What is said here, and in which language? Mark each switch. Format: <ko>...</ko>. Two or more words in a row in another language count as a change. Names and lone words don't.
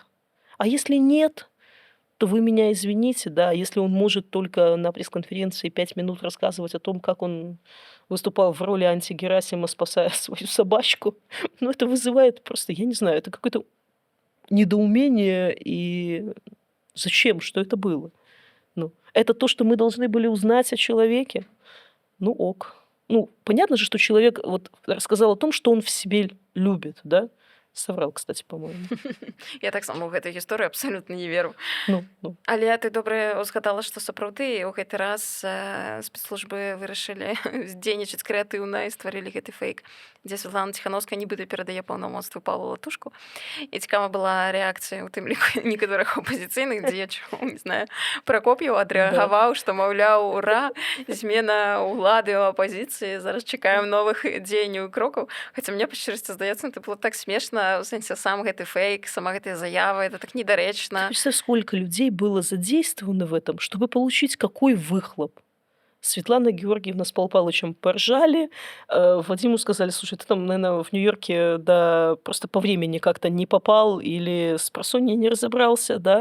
<ru>А если нет, то вы меня извините, да, если он может только на пресс-конференции 5 минут рассказывать о том, как он выступал в роли антигерасима, спасая свою собачку, ну, это вызывает просто, я не знаю, это какое-то недоумение и зачем, что это было? Ну, это то, что мы должны были узнать о человеке? Ну, ок. Ну, понятно же, что человек вот рассказал о том, что он в себе любит, да? Соврал, кстати, по-моему.</ru> <be>Я таксама ў гэтай гісторыі абсалютна не веру. Ну. Але ты добра узгадала, што сапраўды ў гэты раз спецслужбы вырашылі дзейнічаць крэатыўна і стварылі гэты фэйк, дзе Святлана Ціханаўская нібыта перадае паўнамоцтвы Павлу Латушку. І цікава была рэакцыя, у тым ліку некаторых апазіцыйных дзеячаў, не знаю, Пракоп'еў Да. адрэагаваў, што, маўляў, ура, змена ўлады ў апазіцыі, зараз чакаем новых дзеянняў і крокаў. Хаця мне, па шчырасці, здаецца,</be> <ru>это было так</ru> <be>смешна, у сэнсе сам гэты фэйк, сама гэтая заява,</be> <ru>это так Ты</ru> <be>недарэчна.</be> <ru>представь, сколько людей было задействовано в этом, чтобы получить какой выхлоп. Светлана Георгиевна с Павлом Павловичем поржали, Вадиму сказали: слушай, ты там, наверное, в Нью-Йорке, да, просто по времени как-то не попал или с просонья не разобрался, да.</ru>